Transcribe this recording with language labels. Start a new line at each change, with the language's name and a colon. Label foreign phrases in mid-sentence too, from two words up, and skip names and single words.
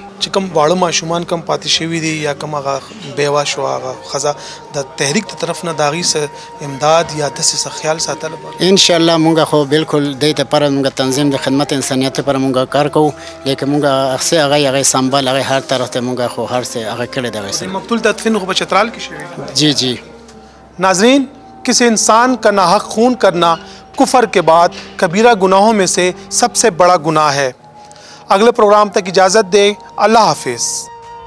Pashto: چې کوم واړه ماشومان کم پاتې شوي دي یا کوم هغه بیوه شو هغه ښځه د تحریک د طرف نه د هغوی څه امداد یا داسې څه خیال ساتل به انشاءالله موږ خو بالکل دې دپاره موږ تنظیم د خدمت انسانیت لپاره موږ کار کوو. لیکن موږ څه هغې سنبال هغې هر طرف ته موږ خو هر څه هغه کړی د هغې مقتول تدفین خو په چترال کې شوی؟
Urdu: جی جی. ناظرین، کسی انسان کا ناحق خون کرنا کفر کے بعد کبیرہ گناہوں میں سے سب سے بڑا گناہ ہے. اگلے پروگرام تک اجازت دیں. اللہ حافظ.